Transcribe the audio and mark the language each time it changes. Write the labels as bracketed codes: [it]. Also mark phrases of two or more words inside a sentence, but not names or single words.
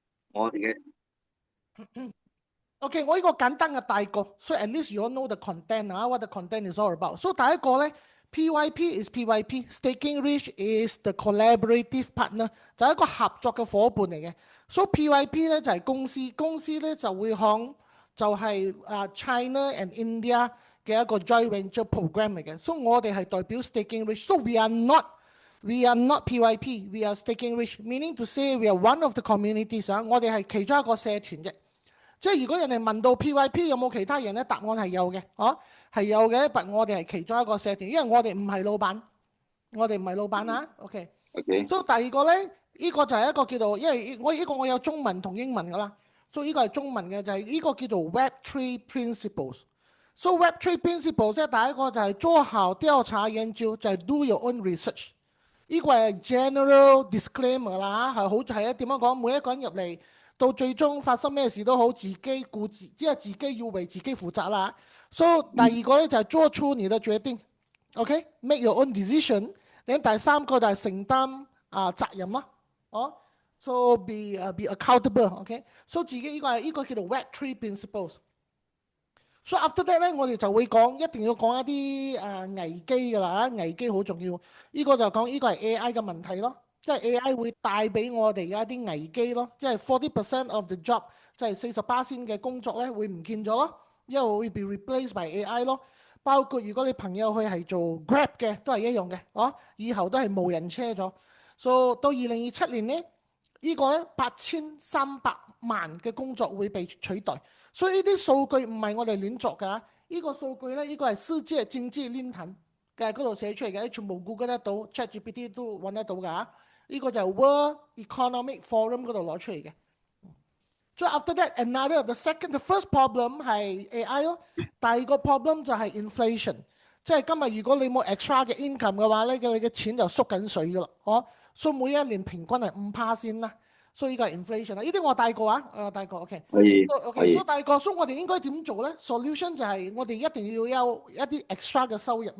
[yue] 我哋嘅 [en] OK， [yue] 我呢個簡單嘅大個 [en] ，so at least you all know the content 啊，what the content is all about。So [yue] 第一個咧 [en] ，PYP is PYP，Staking Rich is the collaborative partner， [yue] 就係一個合作嘅伙伴嚟嘅。So PYP 咧就係公司，公司咧就會向就係 [en] China and India [yue] 嘅一個 [en] joint venture program [yue] 嚟嘅。So 我哋係代表 Staking Rich，so [en] we are not PYP，we are Staking Rich，meaning to say we are one of the communities 啊， [yue] 我哋係其中一個社團嘅。即係如果人哋問到 PYP 有冇其他人咧，答案係有嘅，係有嘅，但我哋係其中一個社團，因為我哋唔係老闆，我哋唔係老闆啊。OK， OK，所以第二個咧，呢個就係一個叫做，因為我有中文同英文噶啦，所以呢個係中文嘅，就係呢個叫做 Web3 Principles。So Web3 Principles 即係第一個就係做好調查研究，就係 [en] do your own research。 [yue] 呢個係 [en] general disclaimer [yue] 啦，係好係啊點樣講？每一個人入嚟到最終發生咩事都好，自己顧自，即係自己要為自己負責啦。So 第二個咧就係做出你的決定 ，OK， [en] make your own decision。 [yue] 第三個就係承擔責任咯， [en] So be accountable， [yue] OK。So 自己呢個叫做 Web3 principles。所以 [en] after that [yue] 咧，我哋就會講，一定要講一啲危機㗎啦，危機好重要。呢個就講呢個係 AI 嘅問題咯，即係 AI 會帶俾我哋嘅一啲危機咯，即係 [en] 40% of the job， [yue] 即係48%嘅工作咧會唔見咗咯，因為會被 [en] replaced by AI [yue] 咯。包括如果你朋友佢係做 Grab 嘅，都係一樣嘅，以後都係無人車咗。So 到2027年咧。呢個咧8300萬嘅工作會被取代，所以呢啲數據唔係我哋亂作㗎。呢個數據咧，呢個係世界經濟論壇嘅嗰度寫出嚟嘅，全部 Google 得到，ChatGPT 都揾得到㗎。呢個就係 World Economic Forum 嗰度攞出嚟嘅。 [en] So after that, the first problem [yue] 係 AI 咯，第二個 problem 就係 inflation，即係今日如果你冇 extra 嘅 income 嘅話咧，你嘅錢就縮緊水㗎啦，所以每一年平均係5%先啦，所以呢個係 inflation 啦。呢啲我帶過啊，帶過 OK。可以 OK，可以，所以第二個，所以我哋應該點做咧？Solution 就係我哋一定要有一啲 extra 嘅收入咯。